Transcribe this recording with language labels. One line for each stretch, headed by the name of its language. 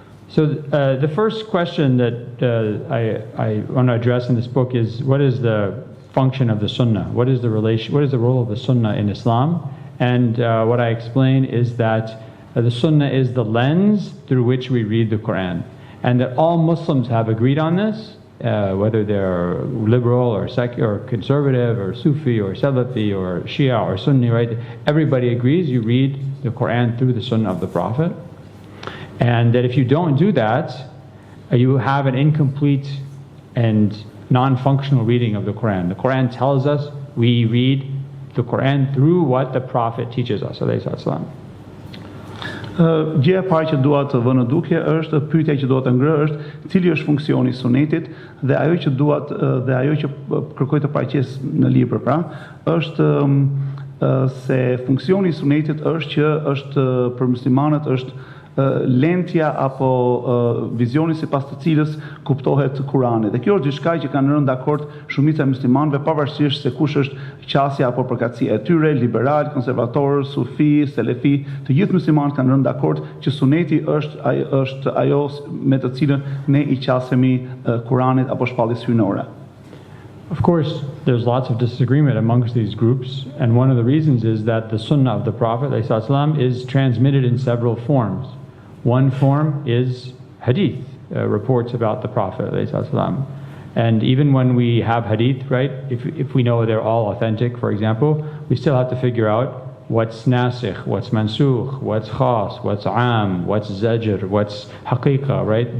English: So the first question that I want to address in this book is, what is the function of the Sunnah? What is the role of the Sunnah in Islam? And what I explain is that the Sunnah is the lens through which we read the Quran, and that all Muslims have agreed on this, whether they're liberal or secular or conservative or Sufi or Salafi or Shia or Sunni, right? Everybody agrees you read the Quran through the Sunnah of the Prophet, and that if you don't do that, you have an incomplete and non-functional reading of the Quran. The Quran tells us we read the Quran through what the Prophet teaches us,
Arabic: alayhi sallam.
Albanian: Gjëja e parë që dua të vë në dukje është pyetja që dua të ngrë është cili është funksioni I sunetit dhe ajo që kërkoj të paraqes në libër pra është se funksioni I sunetit është që është për muslimanët është lentja apo vizioni sipas të cilës kuptohet Kurani. Dhe kjo është diçka që kanë rënë dakord shumica e muslimanëve pavarësisht se kush është qasja apo përkatësia e tyre, liberal, konservator, sufi, selefi, të gjithë muslimanët kanë rënë dakord që suneti është ajo me të cilën ne I qasemi Kuranit apo shpalljes hyjnore.
English: Of course, there's lots of disagreement amongst these groups, and one of the reasons is that the Sunnah of the Prophet ﷺ is transmitted in several forms. One form is hadith, reports about the Prophet ﷺ. And even when we have hadith, right, if we know they're all authentic, for example, we still have to figure out what's nasikh, what's mansukh, what's khas, what's am, what's zajr, what's haqiqa, right?